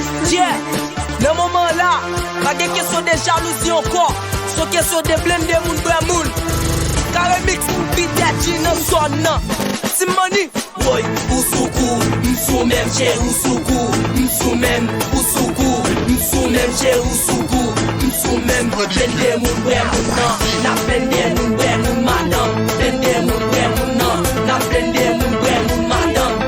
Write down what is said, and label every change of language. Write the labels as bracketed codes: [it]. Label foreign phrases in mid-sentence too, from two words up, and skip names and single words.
[ht] Yeah, nan moman la, pa gen kesyon de jalouzi ankò. Se kesyon de blende moun, bre moun. Kare mix, [en] beat that G [ht] nan son nan. Ti money. Woy, ou sou kou, m sou menm chè ou sou kou, m sou menm, ou sou kou, m sou menm chè ou sou kou, m sou menm. Blende moun, bre moun nan, na blende moun, bre moun madan. Blende moun, bre moun nan, na blende moun, bre moun madan.